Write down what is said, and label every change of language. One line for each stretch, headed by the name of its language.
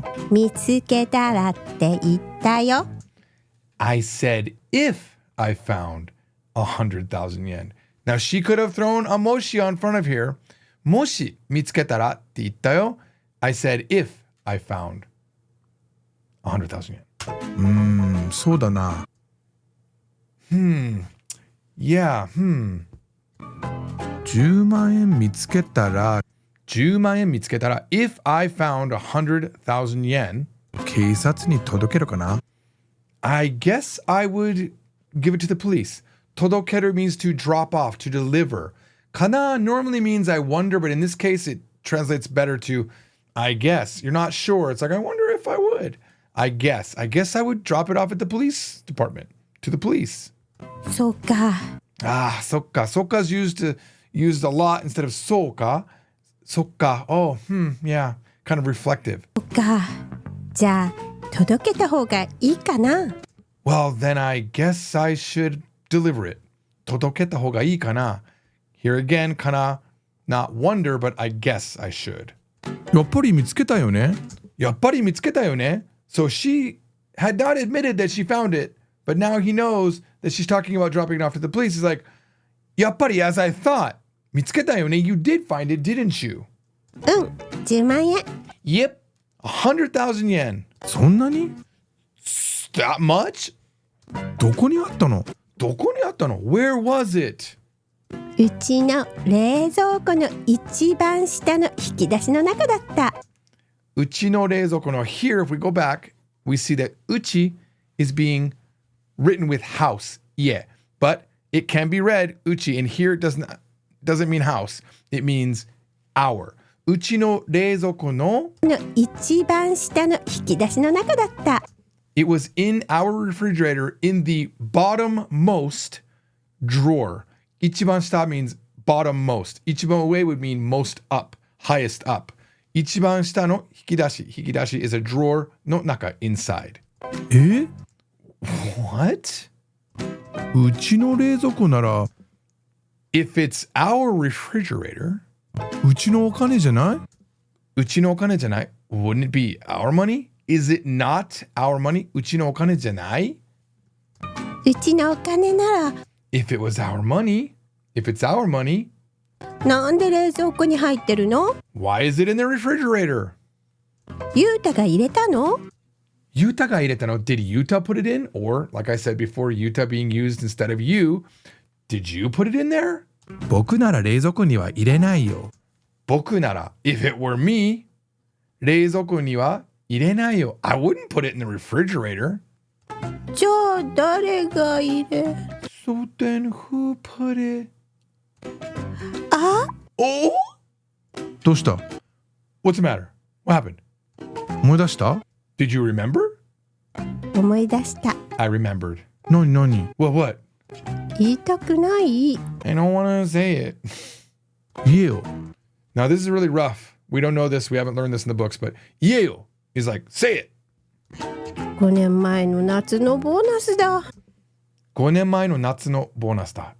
Japanese: 見つけたらって言ったよ。
English: I said if I found 100,000 yen. Now she could have thrown a moshi on front of here.
Japanese: もし見つけたらって言ったよ。
English: I said if I found 100,000 yen.
Japanese: そうだな。 Yeah, 10万円見つけたら10万円見つけたら
English: if I found 100,000 yen
Japanese: 警察に届けるかな?
English: I guess I would give it to the police. 届ける means to drop off, to deliver. Kana normally means I wonder, but in this case it translates better to I guess. You're not sure. It's like I wonder if I would. I guess I would drop it off at the police department, to the police.
Japanese: そうか。そっか.
English: Sokka is used a lot instead of soka. Sokka. Oh, yeah. Kind of reflective.
Japanese: そっか。じゃあ届けた方がいいかな?
English: Well, then I guess I should deliver it.
Japanese: 届けた方がいいかな?
English: Here again, kana, not wonder, but I guess I should.
Japanese: やっぱり見つけたよね?やっぱり見つけたよね?
English: So she had not admitted that she found it, but now he knows that she's talking about dropping it off to the police. He's like, やっぱり as I thought.
Japanese: 見つけたよね?
English: You did find it, didn't you?
Japanese: 10万円.
English: Yep, 100,000 yen.
Japanese: そんなに?
English: That much?
Japanese: どこにあったの?どこにあったの?
English: Where was it?
Japanese: うちの冷蔵庫の一番下の引き出しの中だった。うちの冷蔵庫の
English: here, if we go back, we see that uchi is being written with house. Yeah, but it can be read uchi, and here it doesn't mean house. It means our.
Japanese: うちの冷蔵庫の一番下の引き出しの中だった。
English: It was in our refrigerator in the bottommost drawer. 一番下 means bottommost. 一番上 would mean most up, highest up.
Japanese: 一番下の引き出し
English: is a drawer の中 inside. What?
Japanese: うちの冷蔵庫なら
English: If it's our refrigerator,
Japanese: うちのお金じゃない? うちのお金じゃない?
English: Wouldn't it be our money? Is it not our money?
Japanese: うちのお金じゃない? うちのお金なら
English: If it was our money, if it's our money,
Japanese: なんで冷蔵庫に入ってるの？
English: Why is it in the refrigerator?
Japanese: ユータが入れたの？ Yuta ga ireta no.
English: Did Yuta put it in? Or, like I said before, Yuta being used instead of you, did you put it in there?
Japanese: 僕なら冷蔵庫には入れないよ。僕なら
English: if it were me,
Japanese: 冷蔵庫には入れないよ。
English: I wouldn't put it in the refrigerator.
Japanese: じゃあ誰が入れ？
English: So then who put it? あ？
Japanese: お？どうした？
English: What's the matter? What happened?
Japanese: 思い出した？
English: Did you remember?
Japanese: 思い出した。
English: I remembered.
Japanese: 何？
English: What?
Japanese: 言いたくない。
English: I don't want to say it. Yield. Now this is really rough. We don't know this. We haven't learned this in the books, but yield is like, say it.
Japanese: 5年前の夏のボーナスだ。 5年前の夏のボーナスだ。